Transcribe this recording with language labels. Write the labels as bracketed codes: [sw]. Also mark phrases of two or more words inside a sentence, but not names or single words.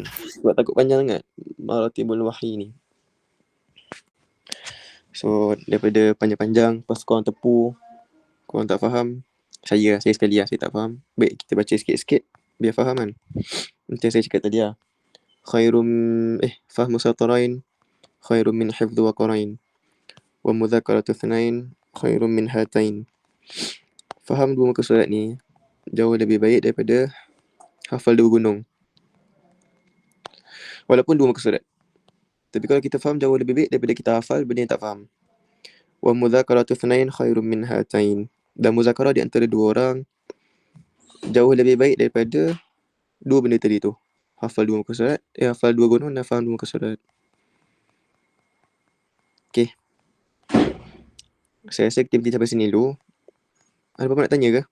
[ms] Sebab takut panjang sangat [ar] مراتب الوحي [ms] ni. So daripada panjang-panjang, lepas korang tepu, korang tak faham, saya sekali lah, saya tak faham. Baik kita baca sikit-sikit biar faham kan. Macam saya cakap tadi lah. [ar] فهم سطرين خير من حفظ وقرين. ومذاكرة اثنين خير من هاتين. [ms] Faham 2 muka surat ni jauh lebih baik daripada hafal 2 gunung. Walaupun 2 muka surat. Tapi kalau kita faham jauh lebih baik daripada kita hafal benda yang tak faham. [ar] ومذاكرة اثنين خير من هاتين. [ms] Dan muzakarah di antara 2 orang jauh lebih baik daripada 2 benda tadi tu. Hafal 2 muka surat, hafal 2 gunung dan faham 2 muka surat. Okey. Saya rasa kita berhenti sampai sini dulu. Ada apa-apa nak tanya ke?